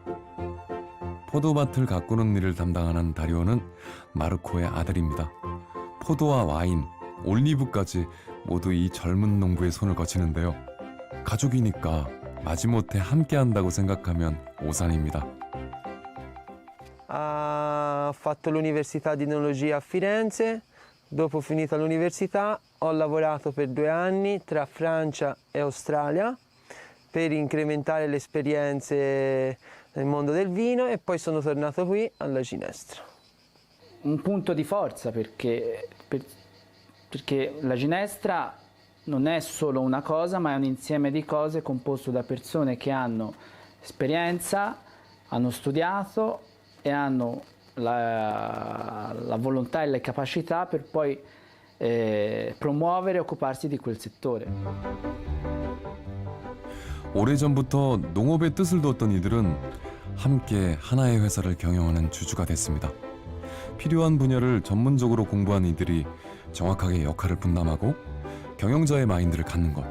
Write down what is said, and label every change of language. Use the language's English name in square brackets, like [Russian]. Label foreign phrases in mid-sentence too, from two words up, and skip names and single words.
[Korean] 포도밭을 가꾸는 일을 담당하는 다리오는 마르코의 아들입니다. 포도와 와인, 올리브까지 모두 이 젊은 농부의 손을 거치는데요. 가족이니까 마지못해 함께한다고 생각하면 오산입니다. [Italian] Ha fatto l'università di enologia a Firenze. Dopo finita l'università ho lavorato per 2 anni tra Francia e Australia per incrementare le esperienze nel mondo del vino e poi sono tornato qui alla Ginestra. Un punto di forza perché la Ginestra non è solo una cosa, ma è un insieme di cose composto da persone che hanno esperienza, hanno studiato e hanno la volontà e le capacità per poi promuovere e occuparsi di quel settore. [Korean] 오래전부터 농업의 뜻을 뒀던 이들은 함께 하나의 회사를 경영하는 주주가 됐습니다. 필요한 분야를 전문적으로 공부한 이들이 정확하게 역할을 분담하고 경영자의 마인드를 갖는 것.